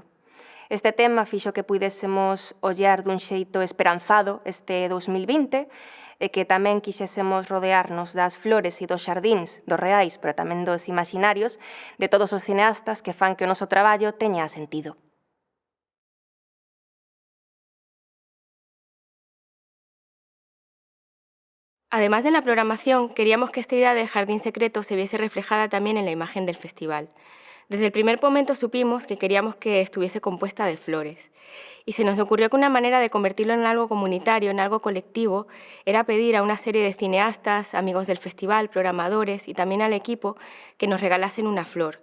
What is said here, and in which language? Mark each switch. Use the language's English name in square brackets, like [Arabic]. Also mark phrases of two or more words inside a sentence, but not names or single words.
[Galician] Este tema fixo que puidésemos ollar dun xeito esperanzado este 2020 e que tamén quixésemos rodearnos das flores e dos xardíns, dos reais, pero tamén dos imaginarios, de todos os cineastas que fan que o noso traballo teña sentido. [Spanish] Además de la programación, queríamos que esta idea del jardín secreto se viese reflejada también en la imagen del festival. Desde el primer momento supimos que queríamos que estuviese compuesta de flores. Y se nos ocurrió que una manera de convertirlo en algo comunitario, en algo colectivo, era pedir a una serie de cineastas, amigos del festival, programadores y también al equipo que nos regalasen una flor.